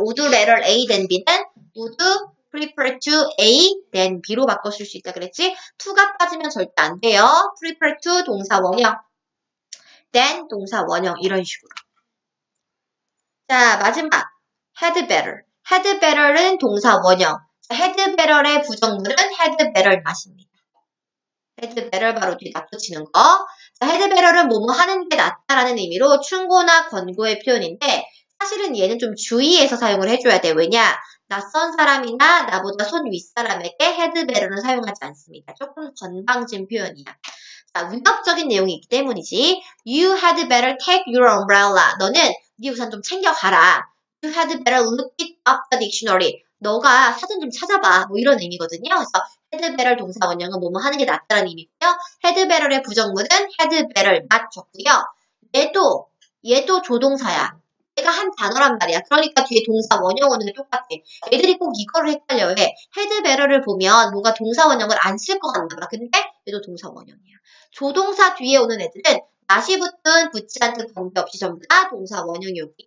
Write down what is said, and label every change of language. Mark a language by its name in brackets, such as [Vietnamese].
[Korean] would rather A than B는 would prefer to A than B로 바꿔 쓸 수 있다 그랬지? to가 빠지면 절대 안 돼요. prefer to 동사 원형, than 동사 원형 이런 식으로. 자, 마지막 had better. had better는 동사 원형. 자, had better의 부정문은 had better not입니다. had better 바로 뒤에 not 붙이는 거. 자, had better는 뭐뭐 하는 게 낫다라는 의미로 충고나 권고의 표현인데 사실은 얘는 좀 주의해서 사용을 해줘야 돼. 왜냐? 낯선 사람이나 나보다 손 윗사람에게 had better는 사용하지 않습니다. 조금 건방진 표현이야. 자, 위협적인 내용이 있기 때문이지. [English] You had better take your umbrella. [Korean] 너는 네 우산 좀 챙겨가라. [English] You had better look it up the dictionary. [Korean] 너가 사전 좀 찾아봐. 뭐 이런 의미거든요. 그래서 had better 동사 원형은 뭐뭐 하는 게 낫다는 의미고요. had better의 부정문은 had better not 줬고요. 얘도 조동사야. 얘가 한 단어란 말이야. 그러니까 뒤에 동사 원형 오는 게 똑같아. 애들이 꼭 이거를 헷갈려 해. had better를 보면 뭔가 동사 원형을 안 쓸 것 같나 봐. 근데 얘도 동사 원형이야. 조동사 뒤에 오는 애들은 not이 붙든 붙지 않든 관계없이 전부 다 동사 원형이었고요.